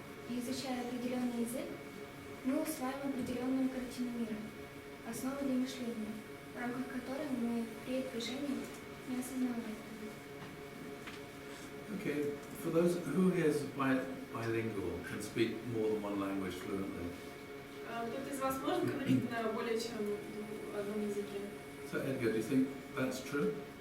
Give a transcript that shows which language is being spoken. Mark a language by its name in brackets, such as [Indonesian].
[Russian] И изучая определенный язык, мы усваиваем определенную картину мира, основу для мышления, в рамках которой мы при движении не осознавали. [English] Okay, for those who here is bilingual, can speak more than one language fluently. [Russian] Кто-то из вас может говорить на более чем одном языке? [English] So Edgar, do you think that's true?